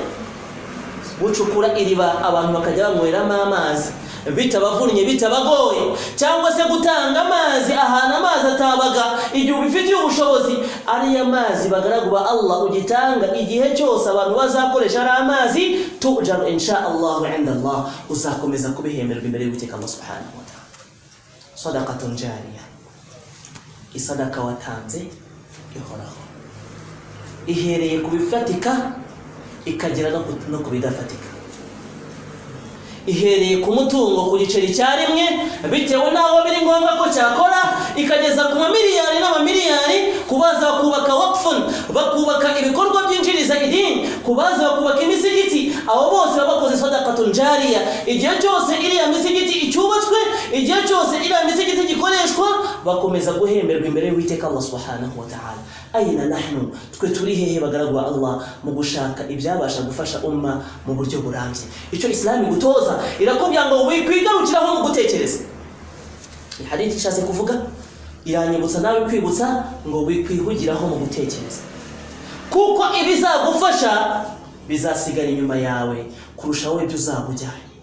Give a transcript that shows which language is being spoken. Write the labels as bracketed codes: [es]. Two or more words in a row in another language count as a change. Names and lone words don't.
[rw] Gucukura iriba abantu bakajya banyweramo amazi bitabavunnye bitabagoye, cyangwa se gutanga amazi ahantu amazi atabaga igihe ubifitiye ubushobozi, ariya mazi bagaragu ba Allah ugitanga igihe cyose abantu bazakoresha ari amazi, tujaru [ar] إن شاء الله [rw] inda Allah, uzakomeza kubihemberwa imbere y'Uwiteka Allah [ar] سبحانه وتعالى. صدقة جارية, [rw] isadaka watanze ihoraho, ihereye ku bifatika ikagera no ku bidafatika, ihereye ku mutungo ku giceri cyarimwe bitewe naho biri ngombwa ko cyakora, ikageza ku mamiliyari n'amamiliyari, kubaza bakubaka waqfun, bakubaka ibikorwa byinjiriza idini, kubaza bakubaka imisigiti. Abo bose bakoze [ar] صدقة جارية. [rw] Igihe cyose iriya misigiti icyubatswe, igihe cyose iriya misigiti gikoreshwa, bakomeza guhemberwa imbere y'Uwiteka Allah [ar] سبحانه وتعالى. أين نحن, [rw] twe turi hehe bagaragu ba Allah mu gushaka ibyabasha gufasha umma mu buryo burambye? Icyo Islam gutoza irakubwira ngo wikwigarukiraho mu gutekereza. Hadith ishatse kuvuga iranyibutsa nawe kwibutsa ngo wikwihugiraho mu gutekereza, kuko ibizagufasha bizasigara inyuma yawe kurusha wowe ibyo uzabujyanye.